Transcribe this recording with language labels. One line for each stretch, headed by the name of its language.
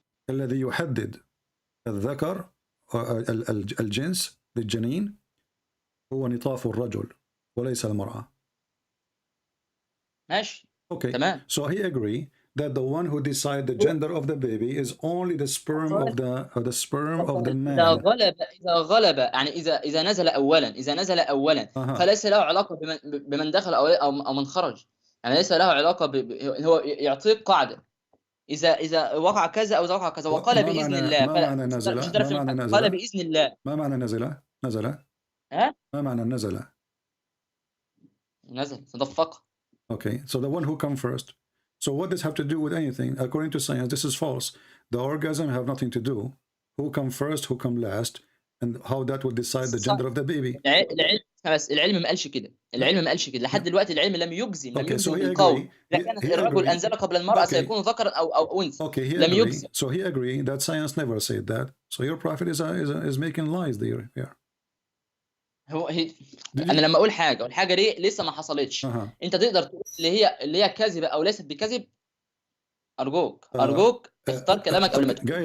Arabic: الذي يحدد الذكر الجنس للجنين هو نطاف الرجل وليس المرأة. ماشي.
English: Okay.
Arabic: تمام.
English: So he agree that the one who decide the gender of the baby is only the sperm of the sperm of the man.
Arabic: إذا غلب يعني إذا نزل أولا فليس له علاقة بمن دخل أو من خرج، يعني ليس له علاقة هو يعطيك قاعدة إذا وقع كذا أو إذا وقع كذا، وقال بإذن الله. ما معنى نزل؟ قال بإذن الله. ما معنى نزل؟ ما معنى نزل تدفق.
English: Okay, so the one who come first. So what does have to do with anything? According to science, this is false. The orgasm have nothing to do. Who come first, who come last, and how that will decide the gender of the baby.
Arabic: العلم ما قالش كده. لحد دلوقتي العلم لم يجزم بالقول. لكن الرجل أنزل قبل المرأة سيكون ذكرا أو أنثى. لم يجزم.
English: So he agreed that science never said that. So your prophet is making lies there. Yeah.
Arabic: انا لما اقول حاجه والحاجه دي لسه ما حصلتش، انت تقدر تقول اللي هي كاذبه او ليست بكذب؟ ارجوك اختار كلامك قبل ما تقول.